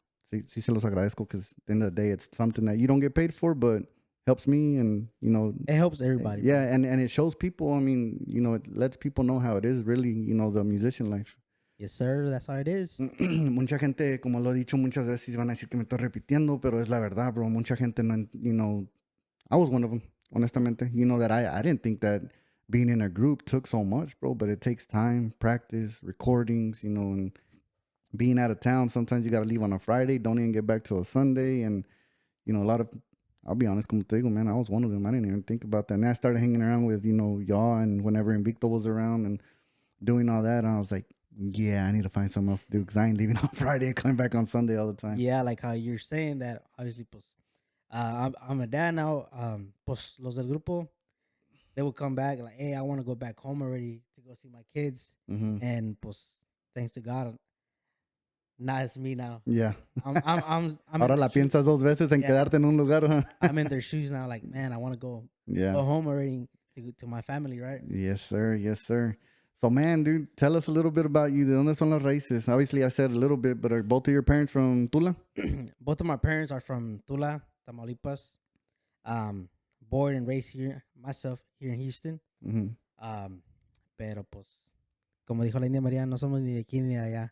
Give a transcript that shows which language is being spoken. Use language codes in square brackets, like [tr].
[es] Sí se los agradezco, [en] because at the end of the day, it's something that you don't get paid for, but helps me, and it helps everybody. Yeah, and it shows people. I mean, it lets people know how it is really, the musician life. Yes, sir. That's how it is. [es] Mucha gente, como lo he dicho muchas veces, van a decir que me estoy repitiendo, pero es la verdad, bro. Mucha gente no, [en] I was one of them, [es] honestamente. [en] That I didn't think that being in a group took so much, bro, but it takes time, practice, recordings, and being out of town. Sometimes you got to leave on a Friday, don't even get back till a Sunday, and, a lot of, I'll be honest, [es] como te digo, [en] man, I was one of them. I didn't even think about that. And then I started hanging around with, y'all, and whenever Invicto was around and doing all that, and I was like, yeah, I need to find something else to do, because I ain't leaving on Friday and coming back on Sunday all the time. Yeah, like how you're saying that, obviously, pues, I'm a dad now. Pues, los del grupo, they would come back like, hey, I want to go back home already to go see my kids. Mm-hmm. And, pues, thanks to God, now it's me now. Yeah. I'm [es] Ahora la piensas dos veces en quedarte en un lugar, huh? [en] I'm in their shoes now, like, man, I want to go home already to my family, right? Yes, sir. So, man, dude, tell us a little bit about you. [es] ¿De dónde son las raíces? [en] Obviously, I said a little bit, but are both of your parents from Tula? Both of my parents are from Tula, Tamaulipas. Born and raised here, myself, here in Houston. Mm-hmm. [es] Pero, pues, como dijo la India María, no somos ni de aquí ni de allá.